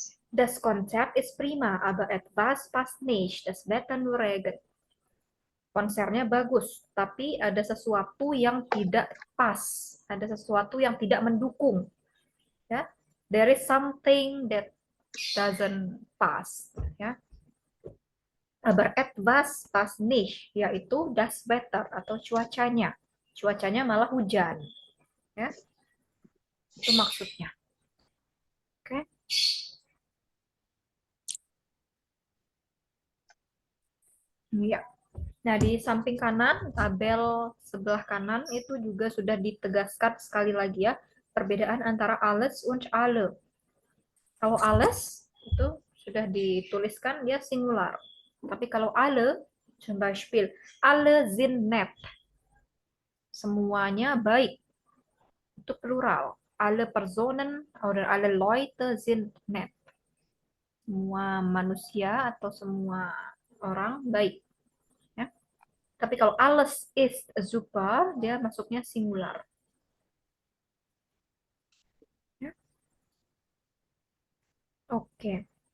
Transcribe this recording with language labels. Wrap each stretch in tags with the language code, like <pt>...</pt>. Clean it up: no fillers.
<de>Das Konzept ist prima, aber etwas passt nicht. Das Wetter nur Regen.</de> <id>Konsernya bagus, tapi ada sesuatu yang tidak pas, ada sesuatu yang tidak mendukung.</id> <en>Ya, there is something that doesn't pass.</en> <de>Ya, aber etwas passt nicht, yaitu das Wetter</de> <id>atau cuacanya. Cuacanya malah hujan. Ya, itu maksudnya. Oke. Ya. Nah, di samping kanan, tabel sebelah kanan itu juga sudah ditegaskan sekali lagi ya, perbedaan antara alles und alle. Kalau alles itu sudah dituliskan dia singular. Tapi kalau</id> <de>alle, zum Beispiel, alle sind nett.</de> <id>Semuanya baik. Itu plural.</id> <de>Alle Personen oder alle Leute sind nett.</de> <id>Semua manusia atau semua orang baik. Tapi kalau</id> <de>alles ist super,</de> <id>dia masuknya singular. Ya. Oke.</id>